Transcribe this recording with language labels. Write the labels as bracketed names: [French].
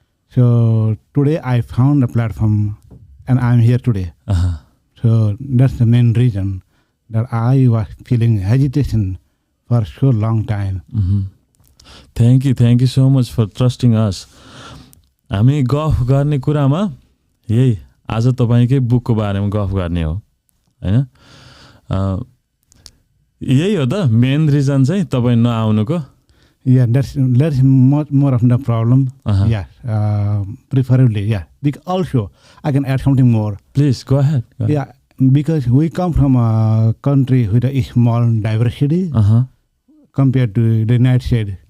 [English] So today I found a platform and I'm here today. So that's the main reason that I was feeling hesitation for so long time. Thank you so much for trusting us. [Nepali] हामी गफ गर्ने कुरामा यही आज तपाईकै बुकको बारेमा गफ गर्ने हो, हैन? यही हो त मेन रिजन चाहिँ तपाईँ नआउनुको. [English] Yeah, that's much more of the problem. Yes, preferably, yeah. Because also, I can add something more. Please, go ahead. Yeah, because we come from a country with a small diversity compared to the United States.